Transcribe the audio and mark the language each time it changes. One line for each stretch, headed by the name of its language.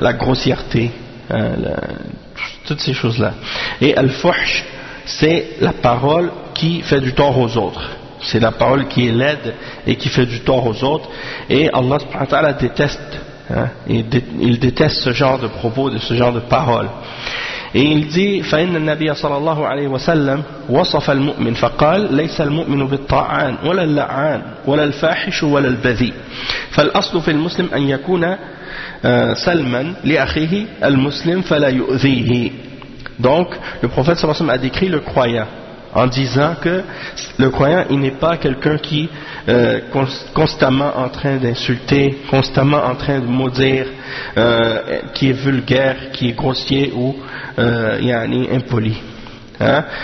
French: La grossièreté, hein? Toutes ces choses-là. Et al-fuhsh, c'est la parole qui fait du tort aux autres. C'est la parole qui est laide et qui fait du tort aux autres. Et Allah subhanahu wa ta'ala déteste, hein, il déteste ce genre de propos, de ce genre de paroles. Et il dit
Arabic: فإن النبي صلى الله عليه وسلم وصف المؤمن فقال ليس المؤمن بالطاعان ولا اللعان ولا الفاحش ولا البذيء فالأصل في المسلم أن يكون سلما لأخيه المسلم فلا يؤذيه.
French: Donc le prophète sallallahu alayhi wa sallam a décrit le croyant en disant que le croyant il n'est pas quelqu'un qui constamment en train d'insulter, constamment en train de maudire, qui est vulgaire, qui est grossier ou impoli, hein?